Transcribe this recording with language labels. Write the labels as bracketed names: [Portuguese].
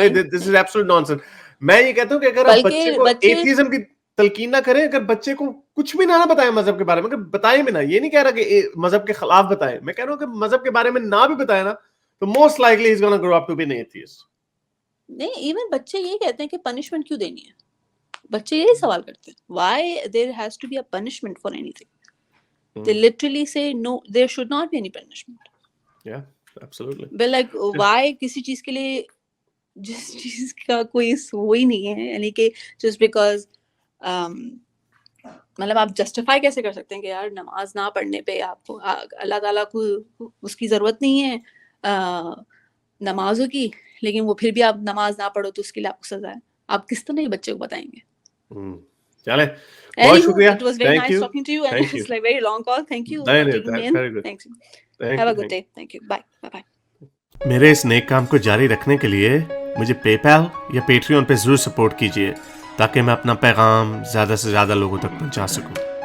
[Urdu] نہیں، [English] This is absolute nonsense. [Urdu] میں یہ کہتا ہوں کہ اگر آپ بچے کو ایتھیزم کی تلقین نہ کریں، اگر بچے کو کچھ بھی نہ بتائیں مذہب کے بارے میں، اگر بتائیں بھی نہ، یہ نہیں کہہ رہا کہ مذہب کے خلاف بتائیں، میں کہہ رہا ہوں کہ مذہب کے بارے میں نہ بھی بتائیں نا، تو [English] Most likely is gonna grow up to be an atheist. [Urdu] نہیں، ایون بچے یہی کہتے ہیں کہ پنشمنٹ کیوں دینی ہے. بچے یہی سوال کرتے ہیں [English] Why there has to be a punishment for any thing. They literally say no, there should not be any punishment. Yeah, absolutely. But like why [Urdu] کسی چیز کے لیے جس چیز کا کوئی وہی نہیں ہے، یعنی کہ [English] just because [Urdu] مطلب آپ جسٹیفائی کیسے کر سکتے ہیں کہ یار نماز نہ پڑھنے پہ آپ کو اللہ تعالیٰ کو اس کی ضرورت نہیں ہے نمازوں کی، لیکن وہ پھر بھی آپ نماز نہ پڑھو تو اس کے لیے آپ کو سزا ہے. آپ کس طرح بچے کو بتائیں گے؟ چلے بہت شکریہ. [English] It was very nice talking to you, and it's like very long call. Thank you for taking me in. Thanks. Have a good day. Thank you. Bye. Bye. [Urdu] میرے اس نیک کام کو جاری رکھنے کے لیے مجھے پے پیل یا پیٹریون پہ ضرور سپورٹ کیجیے تاکہ میں اپنا پیغام زیادہ سے زیادہ لوگوں تک پہنچا سکوں.